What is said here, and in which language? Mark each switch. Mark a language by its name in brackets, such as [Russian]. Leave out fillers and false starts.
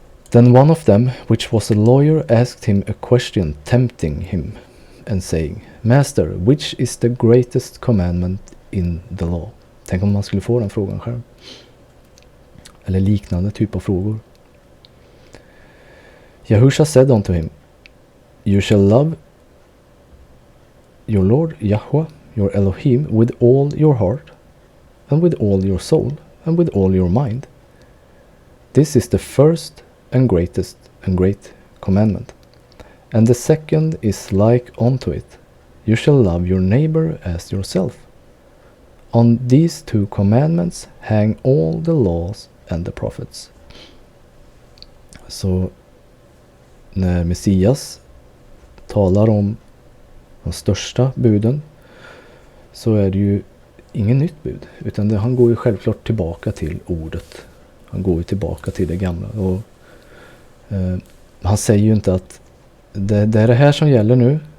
[English] Then one of them, which was a lawyer, asked him a question, tempting him, and saying, Master, which is the greatest commandment in the law? [Swedish] Tänk om man skulle få den frågan själv. Eller liknande typ av frågor. [English] Yahusha said unto him, You shall love your Lord Yahweh, your Elohim, with all your heart, and with all your soul, and with all your mind. This is the first and greatest and great commandment. And the second is like unto it. You shall love your neighbor as yourself. On these two commandments hang all the laws and the prophets. [Swedish] Så när Messias talar om de största buden så är det ju ingen nytt bud, utan han går ju självklart tillbaka till ordet. Han går ju tillbaka till det gamla. Och han säger ju inte att det är det här som gäller nu.